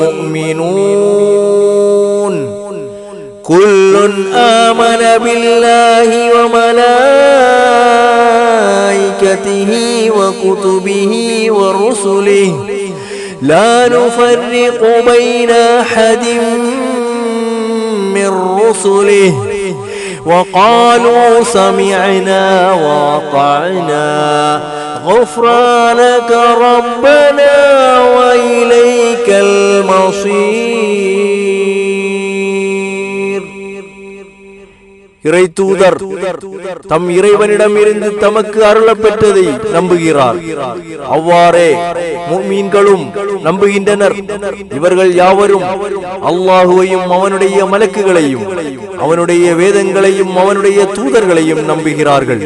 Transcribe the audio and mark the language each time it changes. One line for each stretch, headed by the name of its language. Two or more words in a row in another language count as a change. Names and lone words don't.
Arabic: المؤمنون كل آمن بالله و ملائكته و كتبه و رسله لا نفرق بين أحد من رسله وقالوا سمعنا وأطعنا غفرانك ربنا وإليك المصير.
Tamil: இறை தூதர் தம் இறைவனிடம் இருந்து தமக்கு அருளப்பெற்றதை நம்புகிறார். அவ்வாறே முஃமின்களும் நம்புகின்றனர். இவர்கள் யாவரும் அல்லாஹுவையும் அவனுடைய மலக்குகளையும் அவனுடைய வேதங்களையும் அவனுடைய தூதர்களையும் நம்புகிறார்கள்.